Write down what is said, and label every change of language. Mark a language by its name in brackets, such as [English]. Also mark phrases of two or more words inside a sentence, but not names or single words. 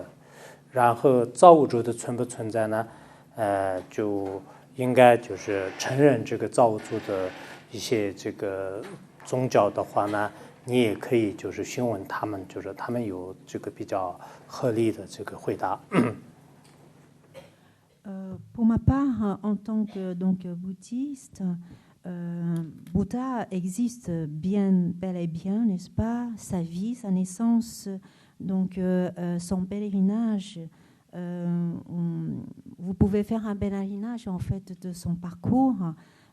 [Chinese] 然后造物主的存不存在呢？就应该就是承认这个造物主的一些这个宗教的话呢，你也可以就是询问他们，就是他们有这个比较合理的这个回答。 [French] Pour ma part, en tant que donc, bouddhiste, Bouddha existe bien, bel et bien, n'est-ce pas? Sa vie, sa naissance, donc son pèlerinage. Vous pouvez faire un pèlerinage en fait de son parcours.